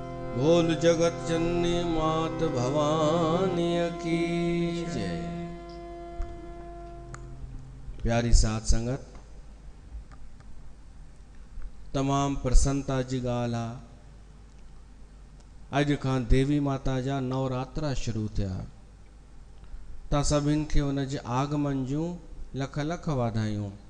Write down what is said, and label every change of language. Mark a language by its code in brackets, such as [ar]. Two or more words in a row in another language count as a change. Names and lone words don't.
[hi] बोल जगत जननी मात भवानी की जय। [sd] प्यारी साध संगत, तमाम प्रसन्नता जी ॻाल्हि आहे। अॼु खां देवी माता जा नवरात्रा शुरू थिया। तव्हां सभिनि खे हुन जे आगमन जूं लख लख वाधायूं।